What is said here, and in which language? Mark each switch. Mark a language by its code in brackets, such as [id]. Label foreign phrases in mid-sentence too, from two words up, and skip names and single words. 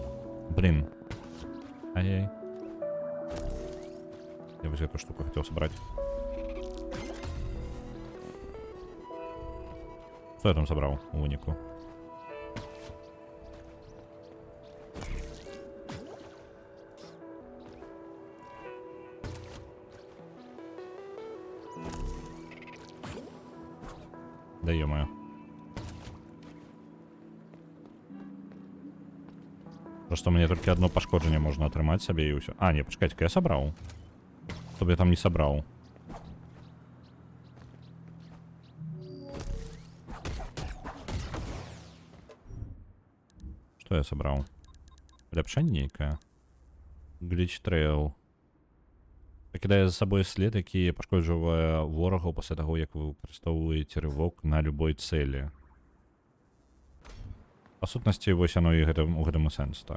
[ru] Блин. Ай-яй. Я вось эту штуку хотел собрать. Что я там собрал [be] у выніку? [ru] Да ё-моё. Просто мне только одно пошкоджение можно атрымаць себе и все. А, не, почекайте-ка, я собрал. Чтобы я там не собрал. Что я собрал? [be] Ляпшанне нейкае. [en] Glitch trail. [be] Пакідае [ru] за собой [be] след, які пашкоджвае ворагаў пасля таго, як вы выкарыстоўваеце рывок на любой цэлі. Па сутнасці, вось оно і у гэтым і сэнс, так.